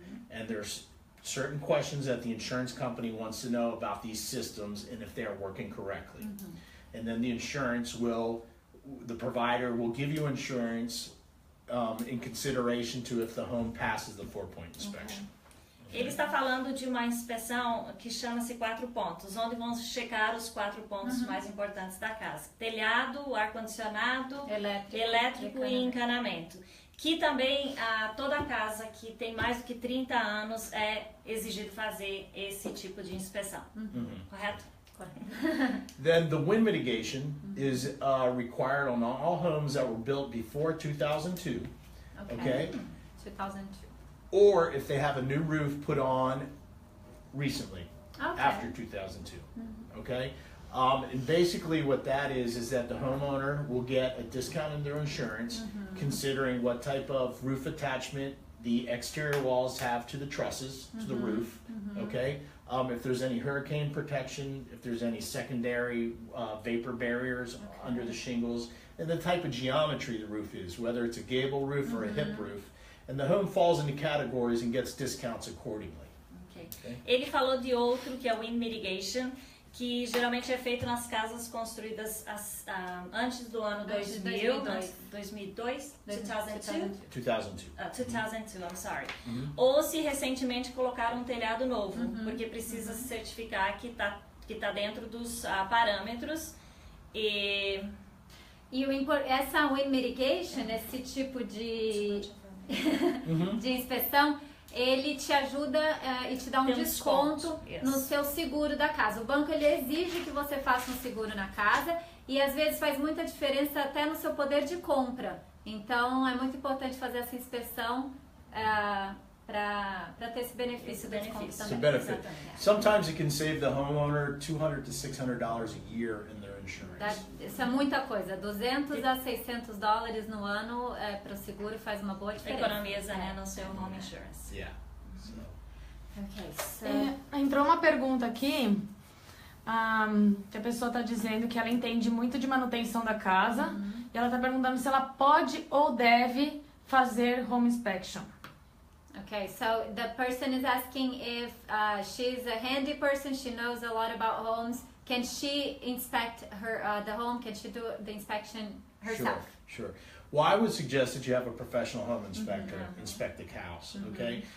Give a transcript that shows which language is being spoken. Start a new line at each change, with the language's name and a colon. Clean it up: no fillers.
English: And there's certain questions that the insurance company wants to know about these systems and if they are working correctly. And then the insurance the provider will give you insurance in consideration to if the home passes the 4-point inspection.
Portuguese: Ele está falando de uma inspeção que chama-se 4 pontos, onde vão checar os 4 pontos mais importantes da casa: telhado, ar-condicionado, elétrico e encanamento. Que também toda casa que tem mais do que 30 anos é exigido fazer esse tipo de inspeção. Correto?
English: Then the wind mitigation is required on all homes that were built before 2002, okay? 2002. Or if they have a new roof put on recently, Okay. after 2002, okay? And basically what that is that the homeowner will get a discount in their insurance considering what type of roof attachment the exterior walls have to the trusses, to the roof, okay? if there's any hurricane protection, if there's any secondary vapor barriers under the shingles, and the type of geometry the roof is, whether it's a gable roof or a hip roof. And the home falls into categories and gets discounts accordingly. Okay.
Portuguese: Ele falou de outro que é o wind mitigation, que geralmente é feito nas casas construídas antes do ano 2000, 2002, 2002,
English: I'm sorry.
Portuguese: Ou se recentemente colocaram um telhado novo, porque precisa se certificar que tá dentro dos parâmetros. E essa wind mitigation, esse tipo de inspeção, ele te ajuda e te dá um desconto no seu seguro da casa. O banco ele exige que você faça um seguro na casa e às vezes faz muita diferença até no seu poder de compra. Então é muito importante fazer essa inspeção para ter esse benefício do desconto também.
English: Benefit. Sometimes it can save the homeowner $200 to $600 a year in their insurance.
Portuguese: Isso é muita coisa. $200 a $600 no ano para o seguro faz uma boa diferença. Economiza, né, no seu home insurance.
English: Yeah. So. Okay, so...
Portuguese: Entrou uma pergunta aqui, que a pessoa está dizendo que ela entende muito de manutenção da casa e ela está perguntando se ela pode ou deve fazer home inspection.
English: Okay, so the person is asking if she's a handy person, she knows a lot about homes. Can she inspect the home? Can she do the inspection herself? Sure. Well, I would suggest that you have a professional home inspector inspect the house, okay?